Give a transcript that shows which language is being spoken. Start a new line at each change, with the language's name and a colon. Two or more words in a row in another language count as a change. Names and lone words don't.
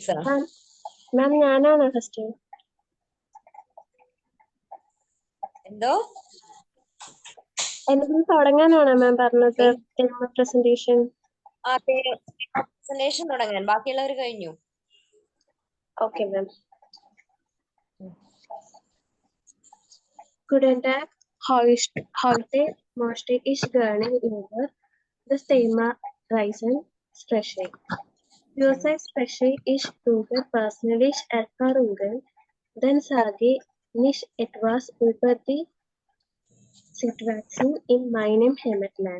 Malayalam: മാം ഞാനാണോ ഫസ്റ്റ്? എന്തോ? എന്തെങ്കിലും തുടങ്ങാനാണോ മാം പറഞ്ഞത്? പ്രസന്റേഷൻ ആ പ്രസന്റേഷൻ തുടങ്ങാൻ, ബാക്കിയുള്ളവർ കഴിഞ്ഞു. ഓക്കെ മാം.
German: Guten Tag. Heute möchte ich gerne über das Thema Reisen sprechen. Für spreche ich über persönliche Erfahrungen, dann sage ich etwas über die Situation in meinem Heimatland.